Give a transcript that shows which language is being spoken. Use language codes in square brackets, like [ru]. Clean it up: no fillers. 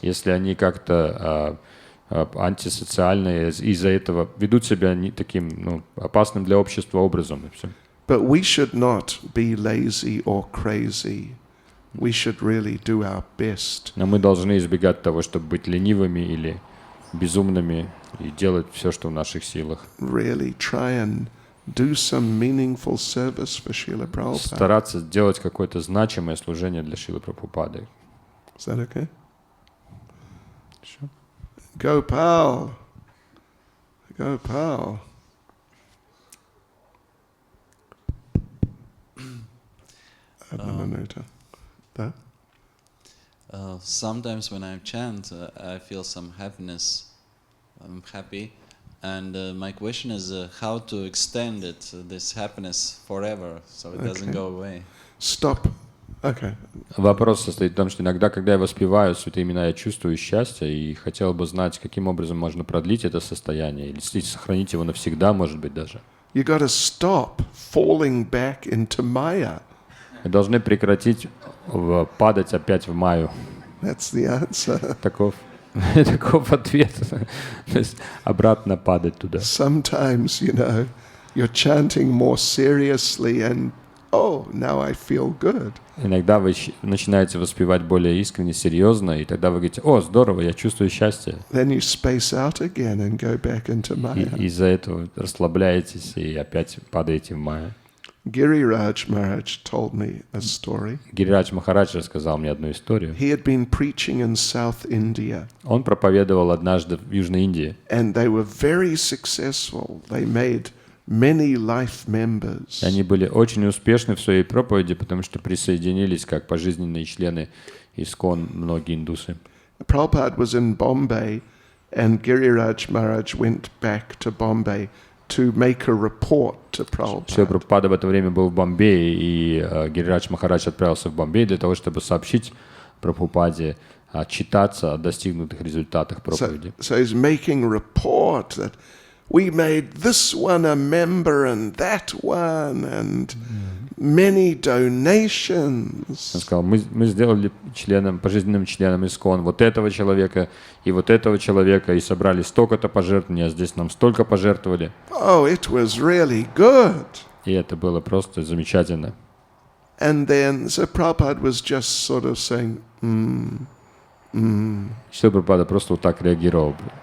[ru] Если они как-то антисоциальные, из-за этого ведут себя таким опасным для общества образом. И все. [en] But we should not be lazy or crazy. We should really do our best. [ru] Но мы должны избегать того, чтобы быть ленивыми или безумными и делать все, что в наших силах. [en] Really try and do some meaningful service for Srila Prabhupada. [ru] Стараться делать какое-то значимое служение для Шрилы Прабхупады. [en] Is that okay? Sure. Gopal. Gopal. [ru] Да? [en] Sometimes when I chant, I feel some happiness. I'm happy. And my question is how to extend it, this happiness forever, so it doesn't go away. Stop. Okay. [ru] Вопрос состоит в том, что иногда, когда я воспеваю святые имена, я чувствую счастье и хотел бы знать, каким образом можно продлить это состояние или сохранить его навсегда, может быть, даже. [en] You got to stop falling back into Maya. [ru] Мы должны прекратить падать опять в Майю. [en] That's the answer. [ru] Таков Таков ответ. То есть обратно падать туда. [en] Sometimes, you're chanting more seriously and, oh, now I feel good. [ru] Иногда вы начинаете воспевать более искренне, серьезно, и тогда вы говорите: «О, здорово, я чувствую счастье». [en] Then you space out again and go back into Maya. [ru] И из-за этого расслабляетесь и опять падаете в майя. [en] Giriraj Maharaj told me a story. [ru] Гирирадж Махарадж рассказал мне одну историю. [en] He had been preaching in South India, [ru] Он проповедовал однажды в Южной Индии. [en] and they were very successful. They made many life members. [ru] И они были очень успешны в своей проповеди, потому что присоединились как пожизненные члены ISKCON многие индусы. [en] Prabhupada was in Bombay, and Giriraj Maharaj went back to Bombay to make a report to [ru] Шрила [en] Prabhupada. [ru] Прабхупада в это время был в Бомбее, и Гирирадж Махарадж отправился в Бомбей для того, чтобы сообщить Прабхупаде, отчитаться о достигнутых результатах проповеди. [en] So he's making a report that we made this one a member and that one, and many donations. [ru] Он сказал: мы сделали пожизненным членом ISKCON вот этого человека, и собрали столько-то пожертвований, а здесь нам столько пожертвовали. [en] Oh, it was really good. [ru] И это было просто замечательно. [en] And then, so Prabhupada was just sort of saying, [ru] Шрила Прабхупада просто вот так реагировал.